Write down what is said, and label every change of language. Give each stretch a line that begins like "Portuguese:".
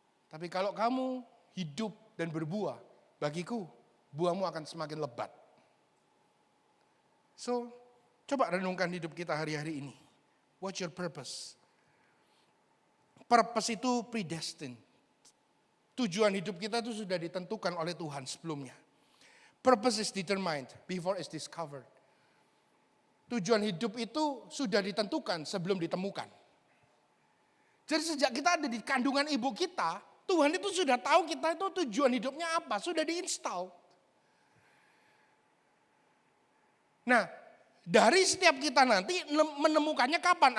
Indonesian: Tapi kalau kamu hidup dan berbuah, bagiku buahmu akan semakin lebat. So, coba renungkan hidup kita hari-hari ini.
English: What's your purpose?
Indonesian: Purpose itu predestined. Tujuan hidup kita itu sudah ditentukan oleh Tuhan sebelumnya.
English: Purpose is determined before it's discovered.
Indonesian: Tujuan hidup itu sudah ditentukan sebelum ditemukan. Jadi sejak kita ada di kandungan ibu kita, Tuhan itu sudah tahu kita itu tujuan hidupnya apa, sudah diinstal. Nah, dari setiap kita nanti menemukannya kapan?